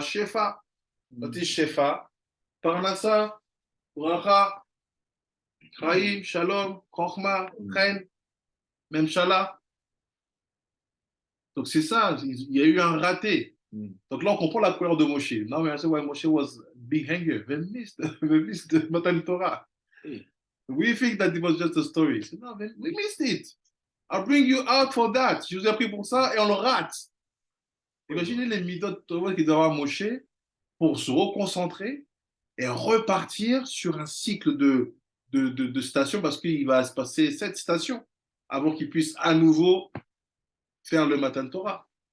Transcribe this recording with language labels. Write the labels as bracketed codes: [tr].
[he] Shefa. [fr] Quand tu [he] Shefa, Parnassa, Bracha, Chaim, Shalom, Chochma, Chen, Memshala. [fr] Donc c'est ça, il y a eu un raté. Donc là on comprend la couleur de Moshe. [en] Now we understand why Moshe was big hanger. They missed the Matan Torah. We think that it was just a story. So, no, we missed it. I'll bring you out for that. [fr] Je vous ai pris pour ça et on le rate. Imaginez les midot Torah qu'il doit avoir Moshe pour se reconcentrer et repartir sur un cycle de stations parce qu'il va se passer 7 stations avant qu'il puisse à nouveau faire le Matan Torah.